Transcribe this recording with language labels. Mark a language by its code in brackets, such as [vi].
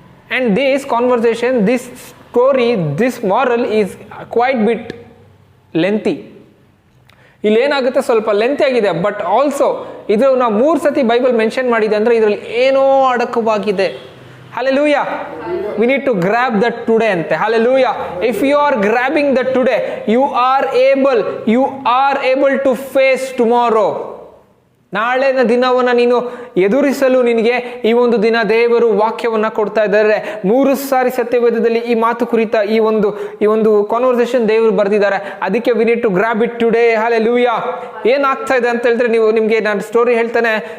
[en] And this conversation, this story, this moral is quite bit lengthy. [kn] ಇಲ್ಲೇನಾಗುತ್ತೆ, ಸ್ವಲ್ಪ lengthy ಆಗಿದೆ. But also ಇದು ನಾವು 3 ಸತಿ ಬೈಬಲ್ ಮೆನ್ಷನ್ ಮಾಡಿದೆ ಅಂದರೆ ಇದರಲ್ಲಿ ಏನೋ ಅಡಕವಾಗಿದೆ. [en] Hallelujah. We need to grab that today ante. Hallelujah. If you are grabbing that today, you are able to face tomorrow. [kn] ನಾಳಿನ ದಿನವನ್ನು ನೀನು ಎದುರಿಸಲು ನಿನಗೆ ಈ ಒಂದು ದಿನ ದೇವರು ವಾಕ್ಯವನ್ನು ಕೊಡ್ತಾ ಇದ್ದಾರೆ. 3 ಸಾರಿ ಸತ್ಯವೇದದಲ್ಲಿ ಈ ಮಾತು ಕುರಿತ ಈ ಒಂದು ಕಾನ್ವರ್ಸೇಷನ್ ದೇವರು ಬರೆದಿದ್ದಾರೆ. ಅದಕ್ಕೆ [en] We need to grab it today. [kn] Hallelujah. ಏನಾಗ್ತಾ ಇದೆ ಅಂತ ಹೇಳಿದ್ರೆ ನಿಮಗೆ ನಾನು ಸ್ಟೋರಿ ಹೇಳ್ತೇನೆ.